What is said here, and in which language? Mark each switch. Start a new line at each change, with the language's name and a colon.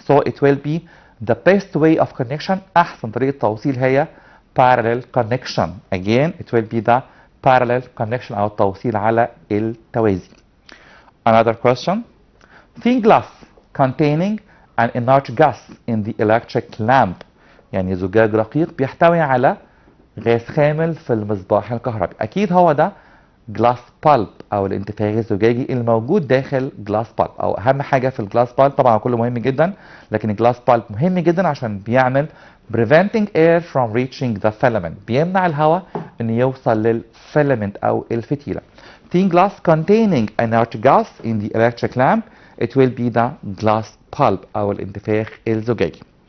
English: So it will be the best way of connection.
Arabic: أحسن طريقة توصيل هي
English: parallel connection. Again it will be the parallel connection
Arabic: أو التوصيل على التوازي.
English: Another question. Thin glass containing an inert gas in the electric lamp.
Arabic: يعني زجاج رقيق بيحتوي على غاز خامل في المصباح الكهربي. أكيد هو ده جلاس بالب أو الانتفاخ الزجاجي الموجود داخل جلاس بالب. أو أهم حاجة في الجلاس بالب طبعا كله مهم جدا لكن الجلاس بالب مهم جدا عشان بيعمل
English: preventing air from reaching the filament.
Arabic: بيمنع الهواء إنه يوصل للفيلامنت أو الفتيلة.
English: Thin glass containing inert gas in the electric lamp it will be the glass bulb
Arabic: أو الانتفاخ الزجاجي.